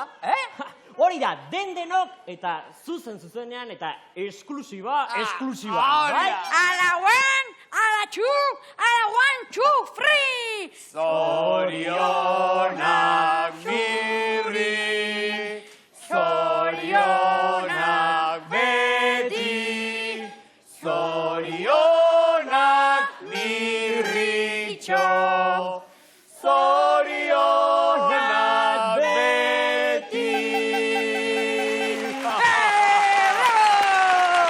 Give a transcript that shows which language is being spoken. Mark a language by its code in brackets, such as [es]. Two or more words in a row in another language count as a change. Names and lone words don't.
[eu] Hori da, denok eta zuzenean eta esklusiba. Bai? Ala one, ala two, ala 1, 2, 3! Zorionak Mirri, zorionak beti, zorionak Mirritxo, zorionak beti.